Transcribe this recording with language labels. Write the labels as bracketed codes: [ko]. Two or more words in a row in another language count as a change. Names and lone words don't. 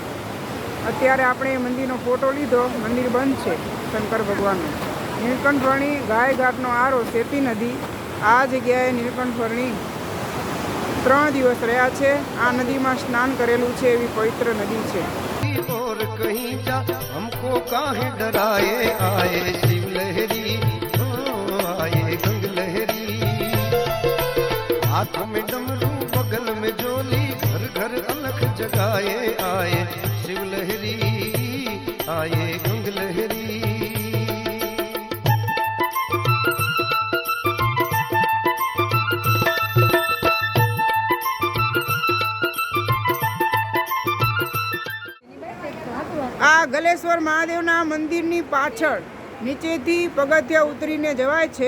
[gu] અત્યારે આપણે એ મંદિરનો ફોટો લીધો. મંદિર બંધ છે શંકર ભગવાનનું. નીલકંઠવર્ણી ગાયઘાટનો આરો, સેતી નદી, આ જગ્યાએ નીલકંઠવર્ણી 3 દિવસ રહ્યા છે. આ નદીમાં સ્નાન કરેલું છે. એવી પવિત્ર નદી છે. [hi] और कहीं जा हमको काहे डराए, आए शिव लहरी आए गंग लहरी, हाथ में डमरू बगल में जोली, घर घर अलख जगाए, आए शिव लहरी आए गंग लहरी. [gu] આ ગલેશ્વર મહાદેવના મંદિરની પાછળ નીચેથી પગથિયા ઉતરીને જવાય છે.